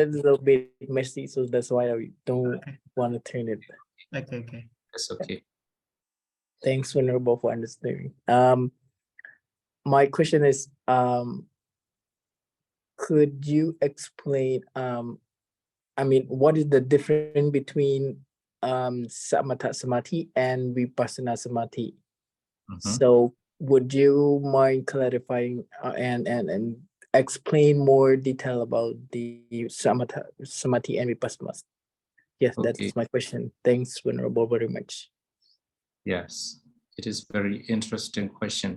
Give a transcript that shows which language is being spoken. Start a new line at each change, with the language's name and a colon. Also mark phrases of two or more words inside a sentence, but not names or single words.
English: It's a bit messy, so that's why I don't want to turn it. Okay. That's okay. Thanks, Venerable, for understanding. My question is, could you explain, I mean, what is the difference between
Pali: samatha samadhi
English: and
Pali: vipassana samadhi?
English: So would you mind clarifying and explain more detail about the
Pali: samatha samadhi
English: and vipassana? Yes, Okay. that's my question. Thanks, Venerable, very much. Yes, it is very interesting question.